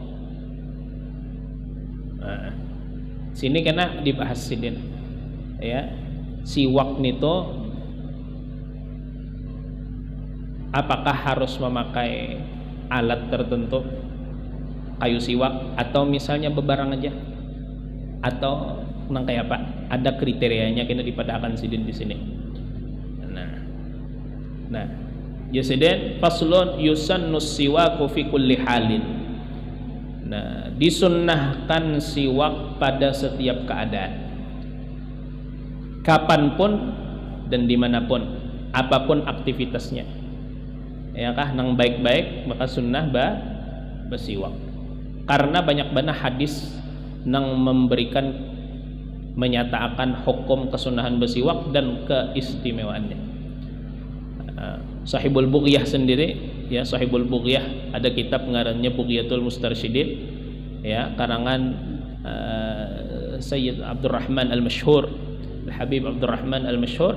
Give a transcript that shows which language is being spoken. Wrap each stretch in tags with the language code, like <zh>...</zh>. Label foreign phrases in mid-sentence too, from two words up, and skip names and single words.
<bjn>Sini kena dibahas sidin ya, siwak nito apakah harus memakai alat tertentu, kayu siwak, atau misalnya bebarang aja, atau nang kayak apa? Ada kriterianya kena dipadakan sidin di sini.</bjn> <ar>Nah, Yusiden faslun yusannus siwaku fi kulli halin.</ar> <id>Disunnahkan siwak pada setiap keadaan, kapanpun dan dimanapun, apapun aktivitasnya.</id> <bjn>Ya kah nang baik-baik maka sunnah bersiwak. Karena banyak banget hadis nang menyatakan hukum kesunahan bersiwak dan keistimewaannya. Sahibul Bughyah sendiri ya, Sahibul Bughyah ada kitab ngarannya Bughyatul Mustarsyidin ya, karangan Sayyid Abdurrahman Al-Masyhur, Habib Abdurrahman Al-Masyhur.</bjn>